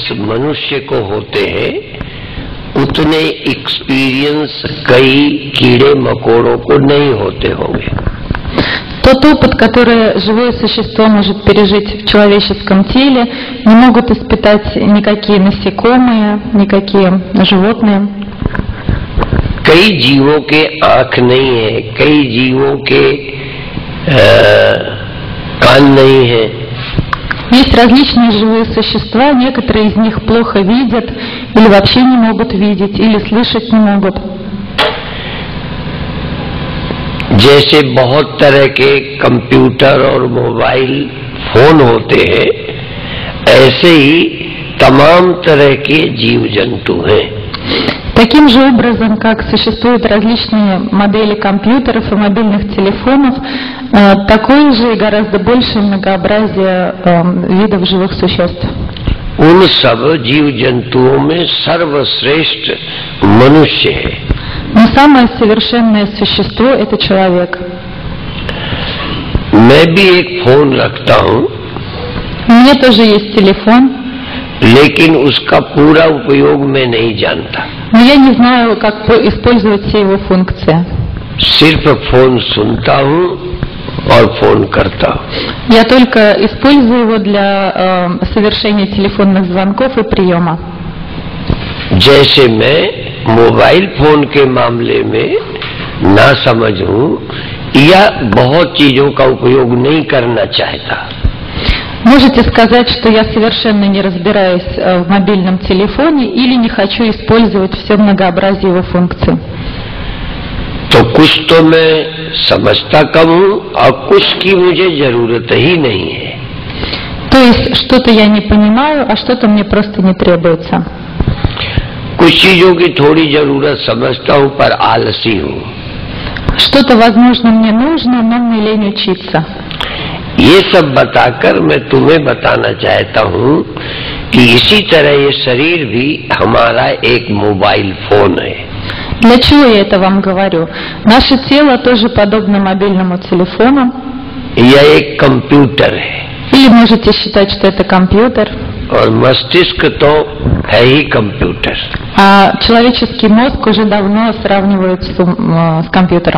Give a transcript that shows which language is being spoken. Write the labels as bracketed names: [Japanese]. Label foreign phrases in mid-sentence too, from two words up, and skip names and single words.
[Hindi] मनुष्य को होते हैं उतने एक्सपीरियंस कई कीड़े मकोड़ों को नहीं होते होंगे। [Russian] Тот опыт, который живое существо может пережить в человеческом теле, не могут испытать никакие насекомые, никакие животные. [Hindi] कई जीवों के आँख नहीं है, कई जीवों के कान नहीं है। [Russian] Есть различные живые существа, некоторые из них плохо видят, или вообще не могут видеть, или слышать не могут. [Hindi] जैसे बहुत तरह के कंप्यूटर और [English] mobile phone [Hindi] होते हैं, ऐसे ही तमाम तरह के जीव जंतु हैं। [Russian] Таким же образом, как существуют различные модели компьютеров и мобильных телефонов, такое же и гораздо большее многообразие видов живых существ. [Hindi] उन सब जीव जंतुओं में सर्वश्रेष्ठ मनुष्य है। [Russian] Но самое совершенное существо – это человек. [Hindi] मैं भी एक फोन रखता हूँ, [Russian] У меня тоже есть телефон, [Hindi] लेकिन उसका पूरा उपयोग मैं नहीं जानता। [Russian] но я не знаю, как использовать все его функции. [Hindi] सिर्फ फोन सुनता हूँ और फोन करता हूँ। [Russian] Я только использую его для совершения телефонных звонков и приема. [Hindi] जैसे मैं [English] mobile phone [Hindi] के मामले में ना समझ हूँ या बहुत चीजों का उपयोग नहीं करना चाहता। [Russian] Можете сказать, что я совершенно не разбираюсь в мобильном телефоне или не хочу использовать все многообразие его функций. [Hindi] तो कुछ तो मैं समझता कम हूं और कुछ की मुझे जरूरत ही नहीं है। [Russian] То есть что-то я не понимаю, а что-то мне просто не требуется. [Hindi] कुछ चीजों की थोड़ी जरूरत समझता हूं पर आलसी हूं। [Russian] Что-то, возможно, мне нужно, но мне лень учиться. [Hindi] ये सब बताकर मैं तुम्हें बताना चाहता हूं कि इसी तरह ये शरीर भी हमारा एक [English] mobile phone [Hindi] है। [Russian] Для чего я это вам говорю? Наше тело тоже подобно мобильному телефону. [Hindi] यह एक कंप्यूटर है [Russian] Или можете считать, что это компьютер. [Hindi] और मस्तिष्क तो है ही कंप्यूटर। [Russian] А человеческий мозг уже давно сравнивают с компьютером.